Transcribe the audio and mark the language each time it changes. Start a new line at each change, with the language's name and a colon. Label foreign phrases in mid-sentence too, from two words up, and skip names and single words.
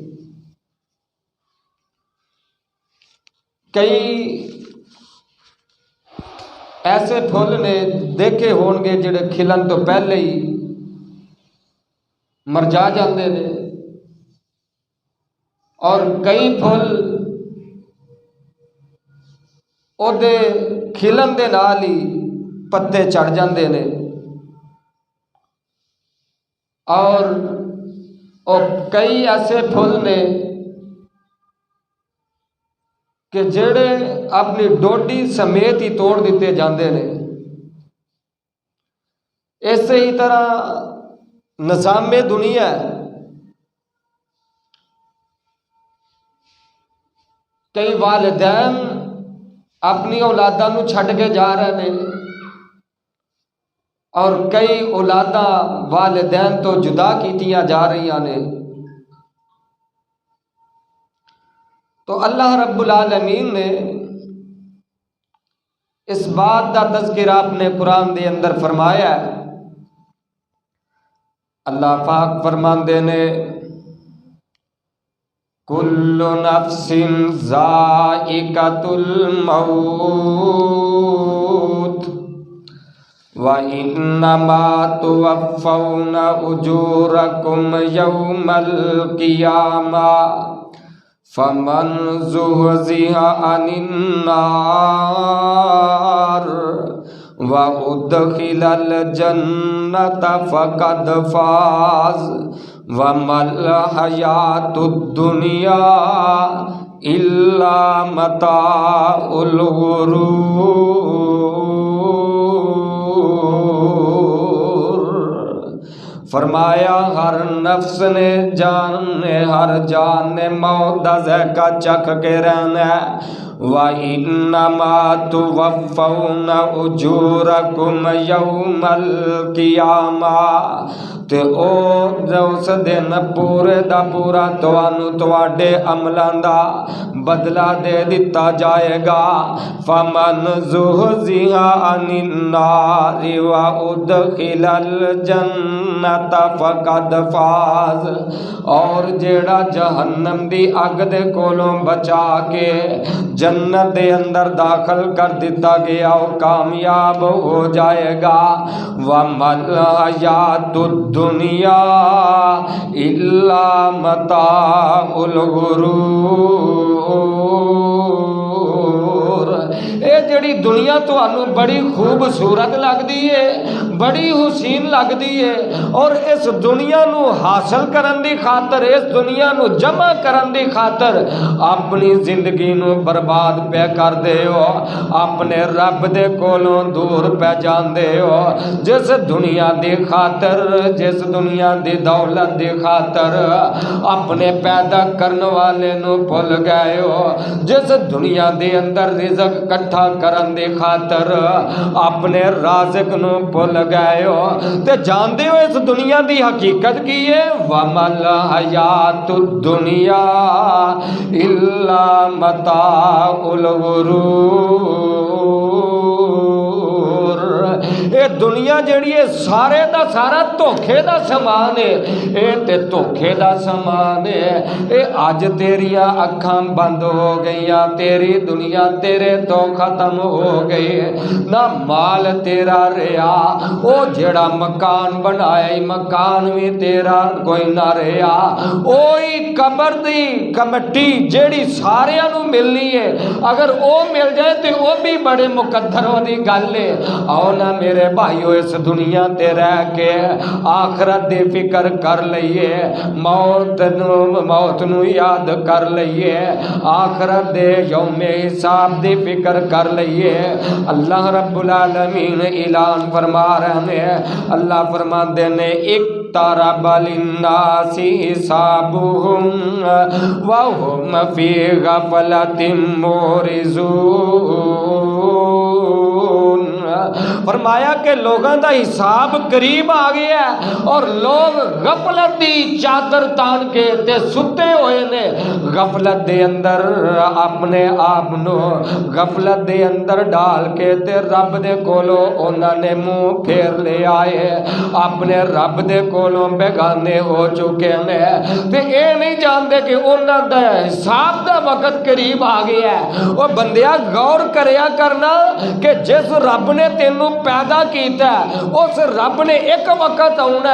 Punjabi: کئی ایسے پھل نے دیکھے ہون گے جڑے کھلن تو پہلے ہی مرجا جاندے نے، اور کئی پھل او دے کھلن دے نال ہی پتے چڑھ جاندے نے، اور کئی ایسے پھل نے کہ جڑے اپنی ڈوڈی سمیت ہی توڑ دیتے جاندے نے۔ اسی ہی طرح نظام دنیا ہے، کئی والدین اپنی اولاداں نو چھڈ کے جا رہے ہیں اور کئی اولاداں والدین تو جدا کیتیاں جا رہی نے۔ تو اللہ رب العالمین نے اس بات کا تذکرہ اپنے قرآن دے اندر فرمایا ہے۔ اللہ پاک فرماندے نے
Arabic: کل نفس ذائقۃ الموت وَإِنَّمَا تُوَفَّوْنَ أُجُورَكُمْ يَوْمَ الْقِيَامَةِ فَمَنْ زُحْزِحَ عَنِ النَّارِ وَأُدْخِلَ الْجَنَّةَ فَقَدْ فَازَ وَمَا الْحَيَاةُ الدُّنْيَا إِلَّا مَتَاعُ الْغُرُورِ۔
Punjabi: فرمایا ہر نفس نے ہر جان نے موت دا ذائقہ چکھ کے رہنا ہے۔
Arabic: وَإِنَّمَا تُوَفَّوْنَ أُجُورَكُمْ يَوْمَ الْقِيَامَةِ،
Punjabi: تے اس دن پورے دا پورا تواڈے عملاں دا بدلہ دے دتا جائے گا۔
Arabic: فَمَنْ زُحْزِحَ عَنِ النَّارِ وَأُدْخِلَ الْجَنَّةَ فَقَدْ فَازَ،
Punjabi: اور جیڑا جہنم دی اگ دے کولوں بچا کے جنت دے اندر داخل کر دیتا گیا وہ کامیاب ہو جائے گا۔
Arabic: وَمَا الْحَيَاةُ الدُّنْيَا إِلَّا مَتَاعُ الْغُرُورِ۔
Punjabi: اے جڑی دنیا تانوں بڑی خوبصورت لگدی ہے، بڑی حسین لگدی ہے، اور اس دنیا نو حاصل کرن دی خاطر، اس دنیا نو جمع کرن دی خاطر اپنی زندگی نو برباد پہ کر دے ہو، اپنے رب دے کولوں دور پہ جان دے ہو۔ جس دنیا دی خاطر، جس دنیا دی دولت دی خاطر اپنے پیدا کرن والے نو بھول گئے ہو، جس دنیا دی اندر رزق کٹھا کرن دی خاطر اپنے رازق نو بھول گئے ہو، تے جاندے ہو اس دنیا دی حقیقت کی ہے۔
Arabic: وَمَا الْحَيَاةُ الدُّنْيَا إِلَّا مَتَاعُ الْغُرُورِ۔
Punjabi: اے یہ دنیا جڑی ہے سارے دا سارا دھوکھے دا سامان ہے، اے تے دھوکھے دا سامان ہے۔ اے اج تیریاں اکھاں بند ہو گئیاں، تیری دنیا تیرے تو ختم ہو گئی، نہ مال تیرا رہیا، او جڑا مکان بنایا مکان بھی تیرا کوئی نہ رہیا، اوہی قبر دی کمٹی جیڑی ساریاں نو ملنی ہے، اگر او مل جائے تے او بھی بڑے مقدر دی گل ہے۔ آؤ نا میرے بھائیو اس دنیا تے رہ کے آخرت دی فکر کر لئیے، موت نو یاد کر لئیے، آخرت دے یوم حساب دی فکر کر لئیے۔ اللہ رب العالمین اعلان فرما رہے ہیں، اللہ فرماندے نے
Arabic: اقترب للناس حسابهم وهم فی غفلۃ معرضون۔
Punjabi: فرمایا کہ لوگاں دا حساب قریب آ گیا ہے اور لوگ غفلت دی چادر تان کے تے ستے ہوئے نے، غفلت دے اندر اپنے آپ نو غفلت دے اندر ڈال کے تے رب دے کولو انہاں نے منہ پھیر لے آئے، اپنے رب دے کولوں بیگانے ہو چکے نے تے اے نہیں جانتے کہ انہاں دا حساب دا وقت قریب آ گیا ہے۔ وہ بندیا غور کریا کرنا کہ جس رب نے تینوں پیدا کیتا ہے اس رب نے ایک وقت آنا